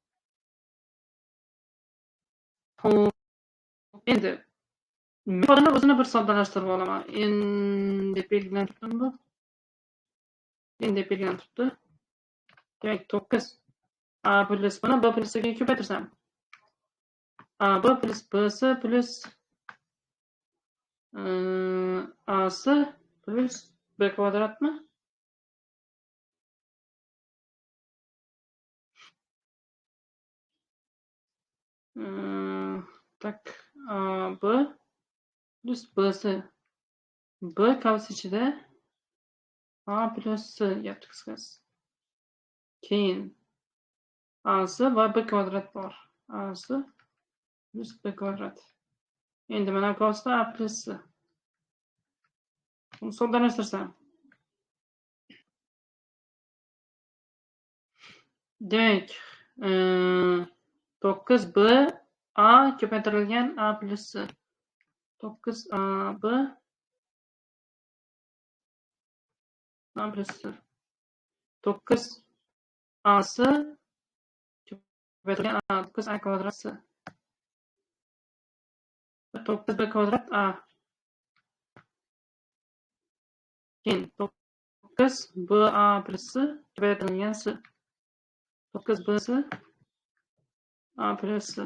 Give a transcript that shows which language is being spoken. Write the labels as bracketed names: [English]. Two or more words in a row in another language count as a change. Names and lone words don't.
[Uzbek] Xo'p, endi ifodani o'zini bir soddalashtirib olaman. N deb belgilanib turibdi bu. N deb belgilanib turibdi. Demak, 9 a plus buni b plus c ga ko'paytirsam a b plus b c plus a c plus b kvadratmi? Tak, a b plus b c. B qavs ichida a plus c yapti qisqasi. Keyin a c va b kvadrat bor. A c plus b kvadrat. Endi mana bu qavsda a plus c. Buni soddalashtirsam. Demak, 9b a ko'paytirilgan a plus c. 9ab a plus c. 9ac ko'paytirilgan a 9a kvadrat c. 9b kvadrat a. Keyin 9ba plus c ko'paytirilgan c. 9bc a plus c.